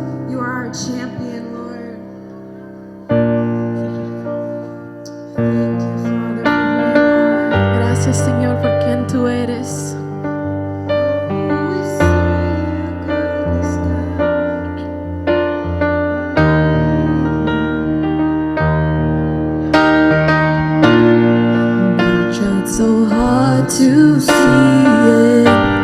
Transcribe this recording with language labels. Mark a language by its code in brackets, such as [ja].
[en] You are our champion, Lord. Thank you, Father, for who you are. [es] Gracias, Señor, por quien tú eres. [en] Oh, we see your goodness, God. I tried so hard to see it.